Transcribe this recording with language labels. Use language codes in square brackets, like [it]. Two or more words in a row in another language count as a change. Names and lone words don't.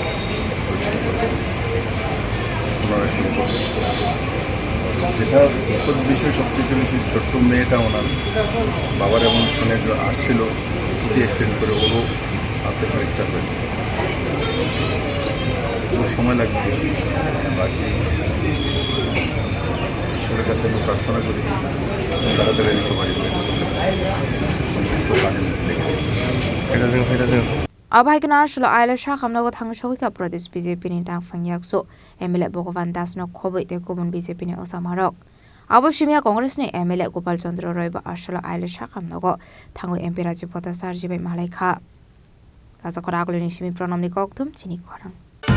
[bn] পুনরায় শুরু করবে যেটা দুঃখের বিষয় সবচেয়ে বেশি ছোট্ট মেয়েটা ওনার বাবার এমন শুনে আসছিল [en] scooty accident [bn] করে ওরও হাতে ফ্র্যাকচার হয়েছে ওর সময় লাগবে বেশি বাকি ঈশ্বরের কাছে আমি প্রার্থনা করি তাড়াতাড়ি রিকভারি করে সমস্ত কাজে লেগে [trp] Abahikina Shlo Sakham Nogo Thangwi Sogwikha Pradesh BJP ni Thangkha Yakso MLA Bhagavan Das no Khoboi te Kubun BJP ni Osamarok Abo Shimya Congress ni MLA Gopal Chandra Roy ba Ashlo Sakham Nogo Thangwi MP Rajib Bhartacharjee bai Malaikha Raja Khorang ni Shimi Pranam ni Koktum Chini Khorang